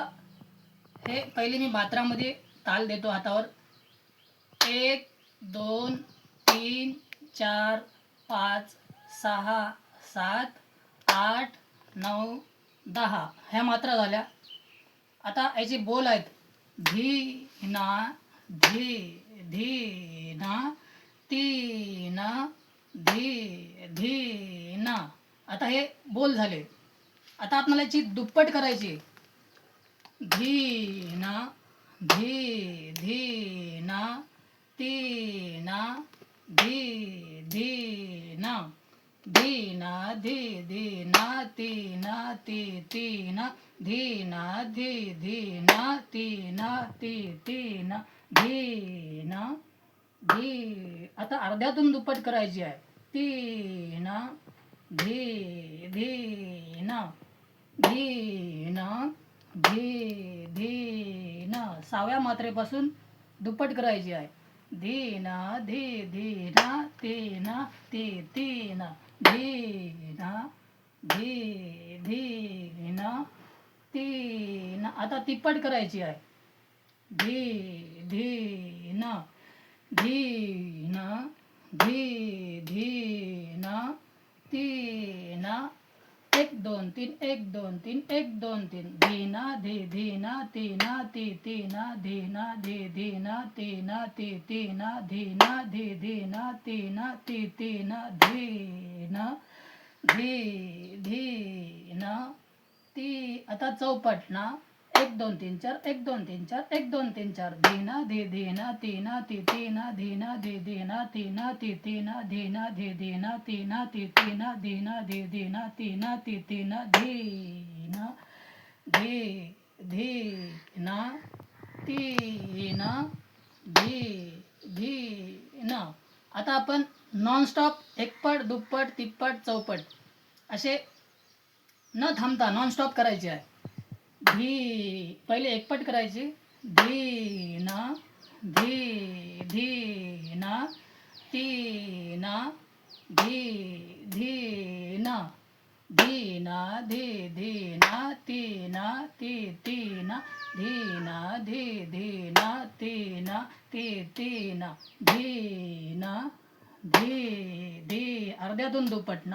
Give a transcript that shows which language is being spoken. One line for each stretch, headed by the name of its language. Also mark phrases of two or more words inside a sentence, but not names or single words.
Marathi: हे पहिले मी मात्रामध्ये ताल देतो हातावर. 1, 2, 3, 4, 5, 6, 7, 8, 9, 10 ह्या मात्रा झाल्या. आता याचे बोल आहेत. धी ना, धी धी ना, ती ना, धी धी ना. आता हे बोल झाले. आता आपल्याला याची दुप्पट करायची. धी ना, धी धी ना, ती ना, धी धी ना, धी ना, धी धी ना, ती ना, ती ना, धी ना, धी धी ना, ती ना, ती ना, धी ना, धी. आता अर्ध्यातून दुप्पट करायची आहे. ती ना, धी धी ना, धी ना, धी धी ना. 6व्या मात्रेपासून दुप्पट करायची आहे. धी ना, धी धी ना, ती ना, ती ना, धी ना, धी धी ना, ती ना. आता तिप्पट करायची आहे. धी धी ना, धी ना, धी धी ना, ती ना. 1 2 3 1 2 3 1 2 3. धी ना, धी ना, ती ना, ती ना, धी ना, धी ना, ती ना, ती ना, धी ना, धी ना, ती ना, ती ना, धी ना, धी ना, ती. आता चौपट ना. 1 2 3 4 1 2 3 4 1 2 3 4. धी ना, धी ना, ती ना, ती ना, धी ना, धी ना, ती ना, ती ना, धी ना, धी ना, ती ना, ती ना, धी ना, धी ना, ती ना, ती ना, धी ना, धी ना, ती ना, धी ना. आता आपण नॉनस्टॉप एकपट, दुप्पट, तिप्पट, चौपट असे न थांबता नॉनस्टॉप करायचे आहे. धी पहिले एकपट करायची. धी ना, धी ना, ती ना, धी ना, धी ना, धी ना, ती ना, ती ना, धी ना, धी ना, ती ना, ती ना, धी ना, धी अर्ध्यातून दुप्पट ना.